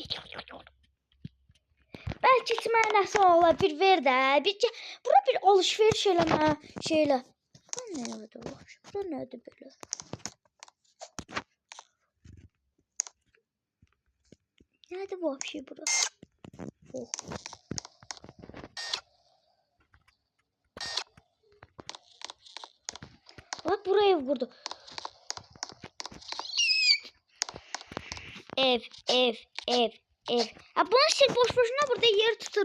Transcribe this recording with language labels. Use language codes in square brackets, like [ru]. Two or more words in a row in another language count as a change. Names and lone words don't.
[az] Belki içmə nəsə ola bir ver də. Bura bir alışveriş eləmə şeylə. Bura nədir belə? Nədir bu şey bura? [tr] Bak buraya ev kurdu. [az] Ev. Bunu sil boşuna burada yer tutur.